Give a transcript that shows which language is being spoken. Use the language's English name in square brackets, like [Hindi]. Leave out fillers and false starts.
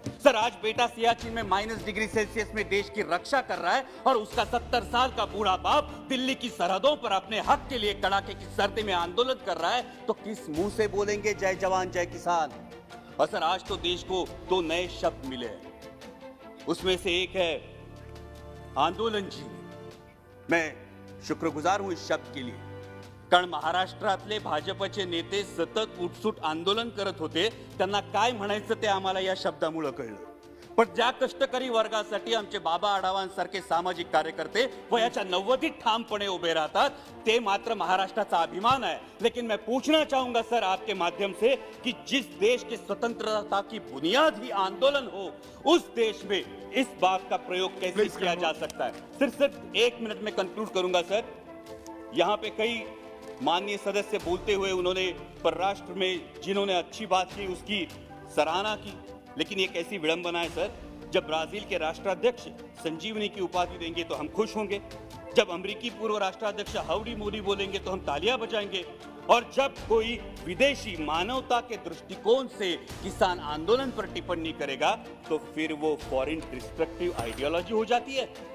[Hindi] Sir, आज बेटा सियाचिन में -डिग्री सेल्सियस में देश की रक्षा कर रहा है और उसका 70 साल का बूढ़ा बाप दिल्ली की सरहदों पर अपने हक के लिए कड़ाके की सर्दी में आंदोलन कर रहा है, तो किस मुंह से बोलेंगे जय जवान जय किसान? और सर, आज तो देश को 2 नए शब्द मिले हैं, उसमें से एक है आंदोलन जीवन। मैं शुक्रगुजार हूं इस शब्द के लिए, [Marathi] कारण महाराष्ट्रातले भाजपचे नेते सतत उठसूट आंदोलन करत होते, त्यांना काय म्हणायचं ते आम्हाला या शब्दामुळे कळलं। पण ज्या कष्टकरी वर्गासाठी आमचे बाबा आढावांसारखे सामाजिक कार्यकर्ते वयाच्या 90 ठामपणे उभे राहतात, ते मात्र महाराष्ट्राचा अभिमान है। [Hindi] लेकिन मैं पूछना चाहूंगा सर आपके माध्यम से कि जिस देश की स्वतंत्रता की बुनियाद ही आंदोलन हो, उस देश में इस बात का प्रयोग कैसे किया जा सकता है? सिर्फ 1 मिनट में कंक्लूड करूंगा सर। यहाँ पे कई माननीय सदस्य बोलते हुए उन्होंने परराष्ट्र में जिन्होंने अच्छी बात की उसकी सराहना की, लेकिन ये कैसी विडंबना है सर, जब ब्राजील के राष्ट्राध्यक्ष संजीवनी की उपाधि देंगे तो हम खुश होंगे, जब अमेरिकी पूर्व राष्ट्राध्यक्ष हाउडी मोदी बोलेंगे तो हम तालियां बजाएंगे, और जब कोई विदेशी मानवता के दृष्टिकोण से किसान आंदोलन पर टिप्पणी करेगा तो फिर वो फॉरेन डिस्ट्रक्टिव आइडियोलॉजी हो जाती है।